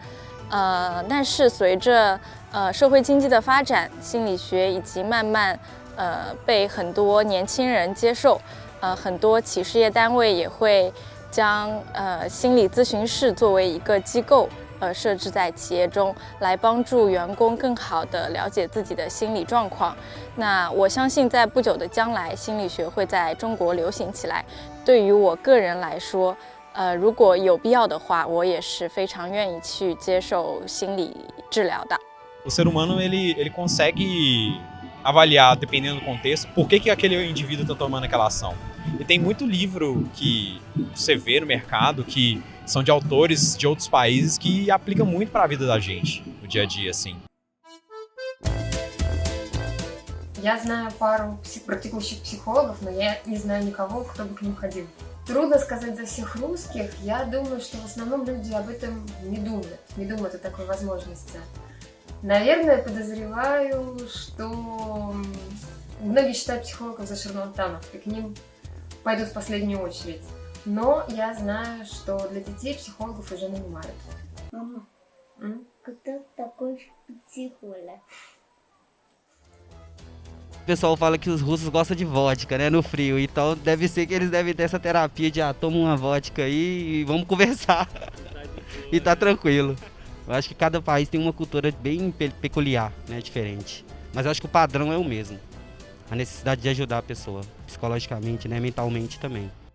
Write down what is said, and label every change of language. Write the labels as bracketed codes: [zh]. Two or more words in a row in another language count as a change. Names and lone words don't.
[zh] 但是随着社会经济的发展，心理学以及慢慢被很多年轻人接受，很多企事业单位也会将心理咨询室作为一个机构设置在企业中，来帮助员工更好地了解自己的心理状况。那我相信在不久的将来，心理学会在中国流行起来。对于我个人来说，如果有必要的话，我也是非常愿意去接受心理治疗的。 [pt] O ser humano ele consegue avaliar, dependendo do contexto, por que aquele indivíduo está tomando aquela ação. E tem muito livro que você vê no mercado que são de autores de outros países que aplicam muito para a vida da gente no dia a dia, assim. [ru] Я знаю пару практикующих психологов, но я не знаю никого, кто бы к ним ходил. Трудно сказать за всех русских. Я думаю, что в основном люди об этом не думают о такой возможности. Наверное, подозреваю, что многие считают психологов за шарлатанов, и к ним пойдут в последнюю очередь. Но я знаю, что для детей психологов уже нанимают. Мама, кто такой психолог? [pt] O pessoal fala que os russos gostam de vodka, né, no frio, então deve ser que eles devem ter essa terapia de toma uma vodka aí e vamos conversar e tá tranquilo. Eu acho que cada país tem uma cultura bem peculiar, né, diferente, mas eu acho que o padrão é o mesmo, a necessidade de ajudar a pessoa, psicologicamente, né, mentalmente também.